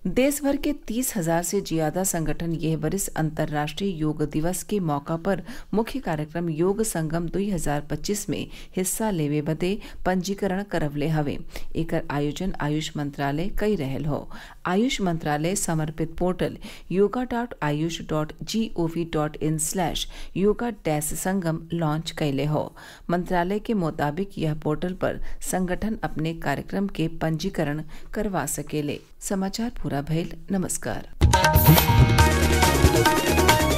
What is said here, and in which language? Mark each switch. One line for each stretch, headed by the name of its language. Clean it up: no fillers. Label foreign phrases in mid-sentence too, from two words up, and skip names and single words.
Bhojpuri: देश भर के 30,000 से ज्यादा संगठन यह वर्ष अंतर्राष्ट्रीय योग दिवस के मौका पर मुख्य कार्यक्रम योग संगम 2025 में हिस्सा लेवे बदे पंजीकरण करवले हवे। एकर आयोजन आयुष मंत्रालय कई रहल हो। आयुष मंत्रालय समर्पित पोर्टल yoga.ayush.gov.in/yoga-संगम लॉन्च कैले हो। मंत्रालय के मुताबिक यह पोर्टल पर संगठन अपने कार्यक्रम के पंजीकरण करवा सकेले। समाचार पूरा भइल। नमस्कार।